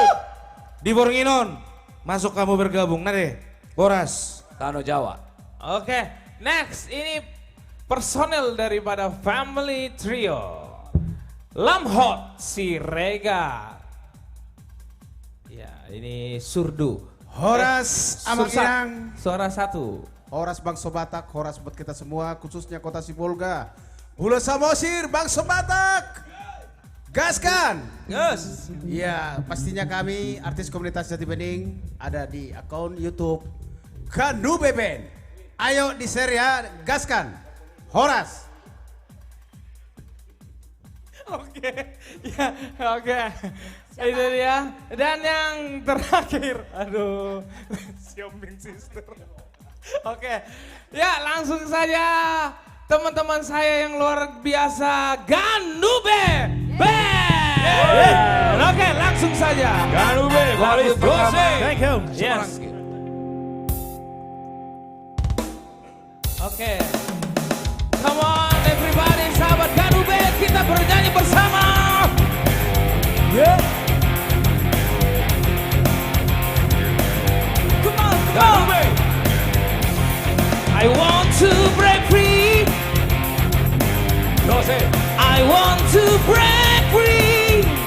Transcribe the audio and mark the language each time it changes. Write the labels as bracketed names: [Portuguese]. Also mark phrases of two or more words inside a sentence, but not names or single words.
[Indonesian] Di Bornginon. Masuk kamu bergabung. Nade. Boras. Tanah Jawa. Oke, next ini personel daripada Family Trio. Lamhot Siregar. Ya, ini Surdu. [Batak Toba] Horas Amanginang. [Indonesian] Suara satu. Horas Bangsa Batak, horas buat kita semua, khususnya Kota Sibolga. Bulu Samosir, Bangsa Batak. Gaskan. Yes. Ya, pastinya kami artis komunitas Jati Bening ada di akun YouTube Ganube Band. Ayo di-share ya, gaskan. Horas. Oke, ya, oke. Itu dia. Dan yang terakhir, aduh, Xiaoming Sister. Oke, ya langsung saja teman-teman saya yang luar biasa, Ganube Band. Oke, langsung saja. Ganube, Lagu pertama. [English] Thank you. [Indonesian] Yes. Oke. [English] Come on everybody, [Indonesian] sahabat Ganube, kita bernyanyi bersama. [English] Yeah. Come on, Ganube. I want to break free. I want to break free.